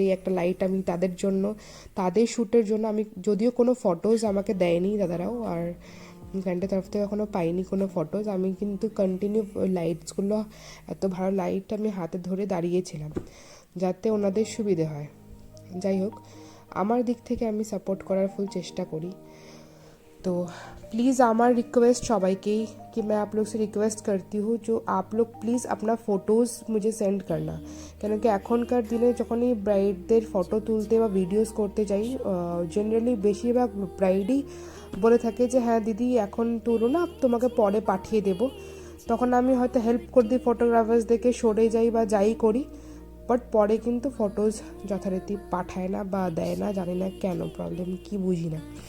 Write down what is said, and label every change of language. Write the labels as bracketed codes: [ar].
[bn] এই একটা লাইট আমি তাদের জন্য, তাদের শ্যুটের জন্য, আমি যদিও কোনো ফটোজ আমাকে দেয়নি দাদারাও, আর ক্লায়েন্টের তরফ থেকে এখনও পাইনি কোনো ফটোজ, আমি কিন্তু কন্টিনিউ লাইটসগুলো, এত ভালো লাইট আমি হাতে ধরে দাঁড়িয়েছিলাম যাতে ওনাদের সুবিধে হয়। যাই হোক, আমার দিক থেকে আমি সাপোর্ট করার ফুল চেষ্টা করি। [hi] तो प्लीज़ हमारा रिक्वेस्ट [bn] সবাইকে [hi] कि मैं आप लोग से रिक्वेस्ट करती हूँ जो आप लोग प्लीज़ अपना फ़ोटोज़ मुझे सेंड करना। [bn] কেন কি এখনকার দিনে যখনই ব্রাইডদের ফটো তুলতে বা ভিডিওস করতে যাই, জেনারেলি বেশিরভাগ ব্রাইডই বলে থাকে যে হ্যাঁ দিদি এখন তুলো না, তোমাকে পরে পাঠিয়ে দেবো। তখন আমি হয়তো হেল্প করে দিই ফটোগ্রাফার্সদেরকে, সরে যাই বা যাই করি, বাট পরে কিন্তু ফটোজ যথারীতি পাঠায় না বা দেয় না, জানি না কেন, প্রবলেম কি বুঝি না।